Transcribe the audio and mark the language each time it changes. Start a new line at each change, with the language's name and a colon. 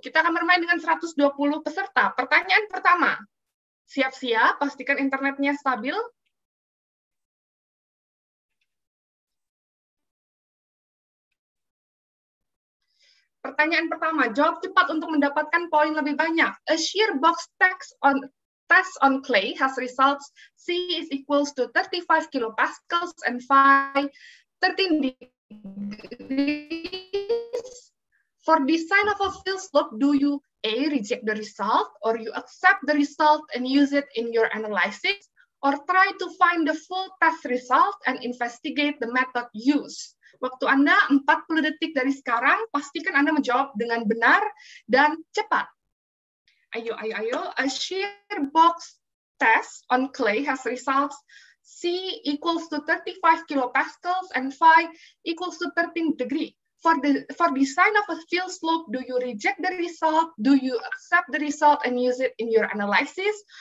Indonesian: Kita akan bermain dengan 120 peserta. Pertanyaan pertama. Siap-siap, pastikan internetnya stabil. Pertanyaan pertama, jawab cepat untuk mendapatkan poin lebih banyak.
English: A shear box test on clay has results C is equals to 35 kilopascals and phi 13 degrees. For design of a field slope, do you A, reject the result, or you accept the result and use it in your analysis, or try to find the full test result and investigate the method used?
Indonesian: Waktu Anda 40 detik dari sekarang, pastikan Anda menjawab dengan benar dan cepat. Ayo.
English: A shear box test on clay has results C equals to 35 kilopascals and phi equals to 13 degrees. For design of a field slope, do you reject the result? Do you accept the result and use it in your analysis?